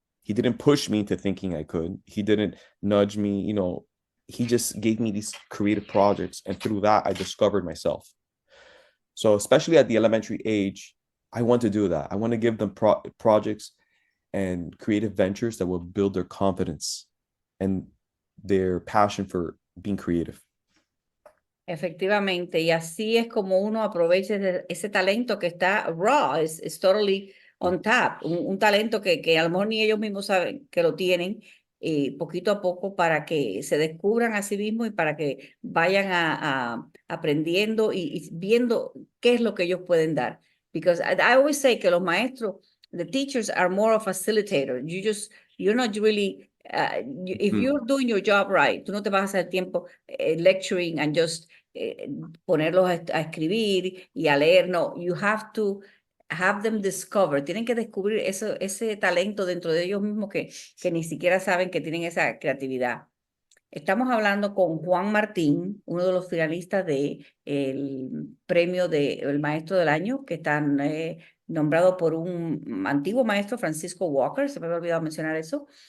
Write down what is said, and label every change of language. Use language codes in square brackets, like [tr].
[en] He didn't push me into thinking I could. He didn't nudge me, you know, he just gave me these creative projects. And through that, I discovered myself. So especially at the elementary age, I want to do that. I want to give them projects and creative ventures that will build their confidence and their passion for being creative. [es] Efectivamente, y así es como uno aprovecha ese talento que está raw, es [en] totally on tap, [es] un talento que a lo mejor ni ellos mismos saben que lo tienen, poquito a poco para que se descubran a sí mismos y para que vayan aprendiendo y viendo qué es lo que ellos pueden dar. [en] Because I always say [es] que los maestros, [en] the teachers are more a facilitator. You're not really, if you're doing your job right, [es] tú no te vas a hacer tiempo [en] lecturing and just [es] ponerlos a escribir y a leer. [en] No, you have to have them discover. [es] Tienen que descubrir ese talento dentro de ellos mismos que ni siquiera saben que tienen esa creatividad. Estamos hablando con Juan Martín, uno de los finalistas del premio del Maestro del Año, que están nombrado por un antiguo maestro, Francisco Walker, se me había olvidado mencionar eso.